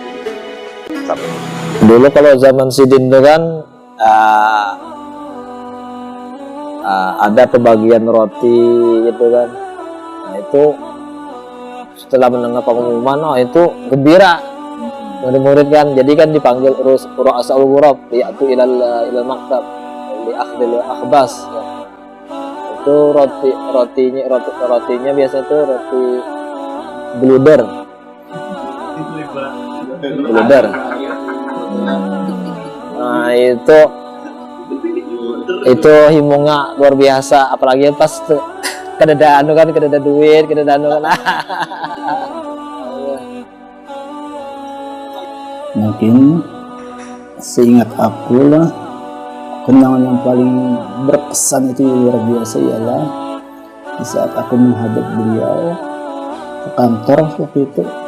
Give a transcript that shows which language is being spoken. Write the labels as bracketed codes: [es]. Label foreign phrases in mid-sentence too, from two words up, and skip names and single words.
[id] Dulu kalau zaman Sidin itu kan ada pembagian roti gitu kan. Nah itu setelah mendengar pengumuman, itu gembira murid-murid kan. Jadi kan dipanggil [ar] رؤساء الغرف [id] yaitu [ar] إلى المكتب لأخذ الأخباز [id] ya. Itu rotinya biasa itu roti bluder. [bjn] Nah itu himungnya luar biasa, apalagi pas kedada anu kan, kedada duit, kedada anu kan. [id] Mungkin seingat aku lah, kenangan yang paling berkesan itu luar biasa ialah di saat aku menghadap beliau ke kantor waktu itu.